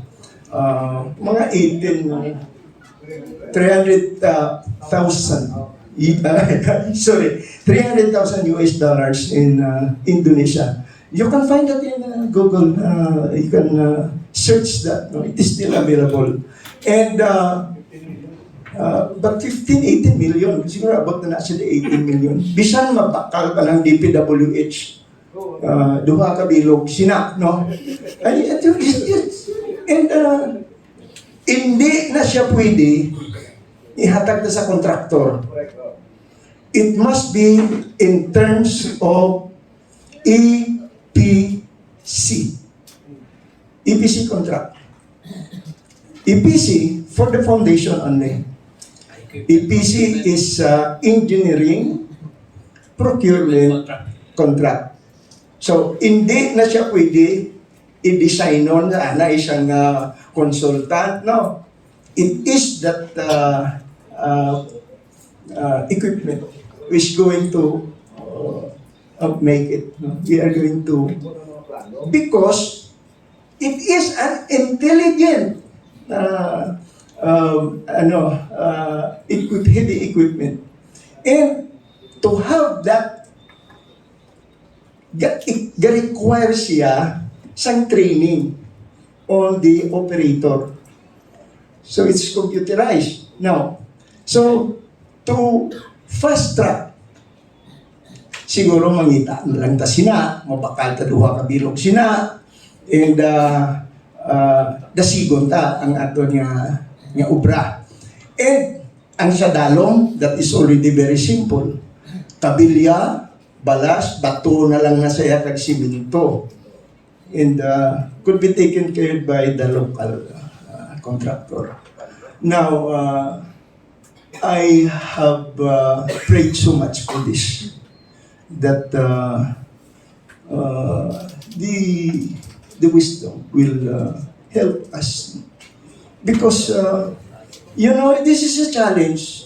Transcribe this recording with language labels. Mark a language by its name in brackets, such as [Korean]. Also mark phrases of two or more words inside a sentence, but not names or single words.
[English] Mga 300,000 sorry, $300,000 in Indonesia. You can find that in Google. You can search that. No? It is still available. And but 15-18 million, siguro about [Filipino] na nasa [English] 18 million. [Hiligaynon] Bisan mabakal pa ng DPWH, duha ka bilog, sina, no? And hindi na siya pwede ihatag na sa kontraktor. [English] It must be in terms of EPC. EPC contract. EPC for the foundation only. EPC is engineering procurement contract. So, [Filipino] hindi na siya pwede i-design nun na isang consultant. No. [English] It is that equipment which is going to make it. No? We are going to, because it is an intelligent heavy equipment. And to have that, require [Hiligaynon] siya sang [English] training on the operator. So it's computerized now. So to fast track, [Hiligaynon] siguro mangita na lang ta sina, mabakal ta duha ka bilog sina, and dasigon ta ang ato nga obra. And ang sa dalom, [English] that is already very simple. [Hiligaynon] Tabilya, balas, bato na lang na saya kag siminto. [English] And could be taken care by the local contractor. Now, I have prayed so much for this that the wisdom will help us, because this is a challenge.